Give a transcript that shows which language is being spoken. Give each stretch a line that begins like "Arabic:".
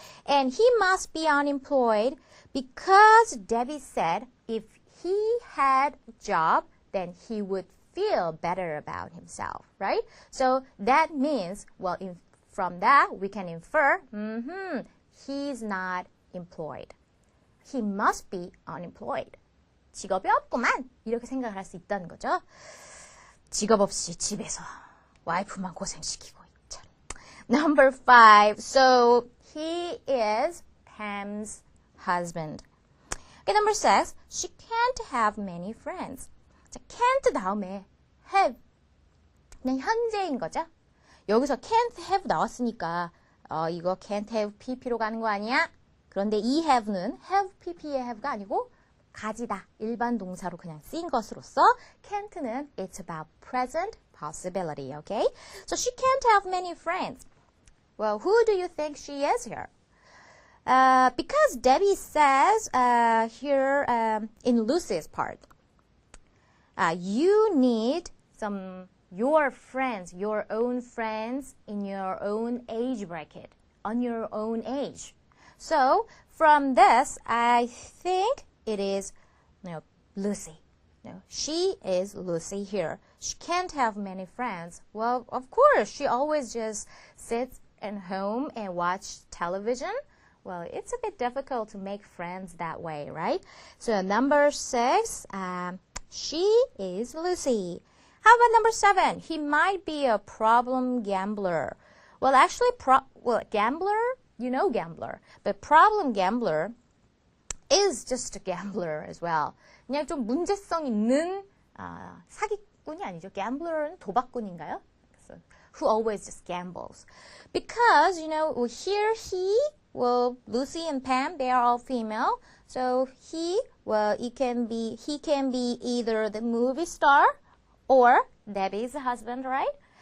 English: And he must be unemployed because Debbie said if he had a job, then he would feel better about himself, right? So that means, well, from that, we can infer, he's not employed. He must be unemployed.
Korean: 직업이 없구만. 이렇게 생각을 할 수 있다는 거죠. 직업 없이 집에서 와이프만 고생시키고 있죠.
English: Number 5. So he is Pam's husband. Okay, number 6. She can't have many friends. 자, can't 다음에 have.
Korean: 그냥 현재인 거죠. 여기서 can't have 나왔으니까 이거 can't have pp로 가는 거 아니야? 그런데 이 have는 have pp의 have가 아니고 가지다. 일반 동사로 그냥 쓰인 것으로서
English: can't는 it's about present possibility, okay? So she can't have many friends. Well, who do you think she is here? Because Debbie says here in Lucy's part, you need your friends, your own friends in your own age bracket, on your own age. So from this, I think it is Lucy. She is Lucy here. She can't have many friends. Well, of course, she always just sits at home and watch television. Well, it's a bit difficult to make friends that way, right? So number 6, she is Lucy. How about number 7? He might be a problem gambler. Well, actually, gambler, gambler. But problem gambler is just a gambler as well.
Korean: 그냥 좀 문제성 있는 사기꾼이 아니죠. Gambler는 도박꾼인가요?
English: So, who always just gambles. Because, here Lucy and Pam, they are all female. So he can be either the movie star or Debbie's husband, right?